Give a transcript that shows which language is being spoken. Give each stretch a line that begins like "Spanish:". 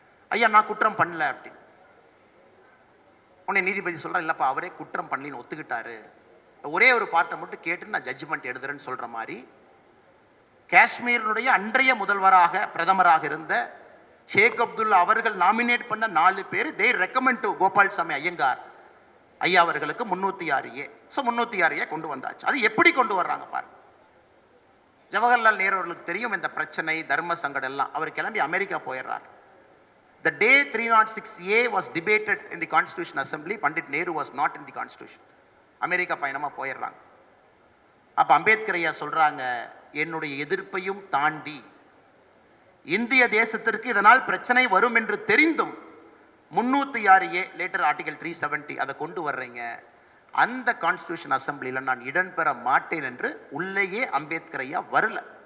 Tamil: ஐயா நான் குற்றம் பண்ணல அப்படின்னு. உடனே நீதிபதி சொல்கிறேன், இல்லைப்பா அவரே குற்றம் பண்ணலின்னு ஒத்துக்கிட்டாரு, ஒரே ஒரு பார்ட்டை மட்டும் கேட்டு நான் ஜட்ஜ்மெண்ட் எழுதுறேன்னு சொல்கிற மாதிரி காஷ்மீரினுடைய அன்றைய முதல்வராக பிரதமராக இருந்த ஷேக் அப்துல்லா அவர்கள் நாமினேட் பண்ண 4 பேர்
English: they recommend to
Tamil: கோபால்சாமி ஐயங்கார் ஐயா அவர்களுக்கு 306A. ஸோ 306A கொண்டு வந்தாச்சு. அது எப்படி கொண்டு வர்றாங்க பாருங்க. ஜவஹர்லால் நேரு அவர்களுக்கு தெரியும் இந்த பிரச்சனை, தர்ம சங்கடம் எல்லாம். அவர் கிளம்பி அமெரிக்கா போயிடுறார்.
English: The day 306A was debated in the Constitution Assembly, Pandit Nehru was not in the Constitution.
Tamil: America பயணமாக போயிடுறாங்க. அப்போ அம்பேத்கர் ஐயா சொல்கிறாங்க, என்னுடைய எதிர்ப்பையும் தாண்டி இந்திய தேசத்திற்கு இதனால் பிரச்சனை வரும் என்று தெரிந்தும் 306A லேட்டர் ஆர்டிகல் 370 அதை கொண்டு வர்றீங்க, அந்த கான்ஸ்டிடியூஷன் அசம்பிளியில் நான் இடம்பெற மாட்டேன் என்று உள்ளேயே அம்பேத்கர் ஐயா வரல.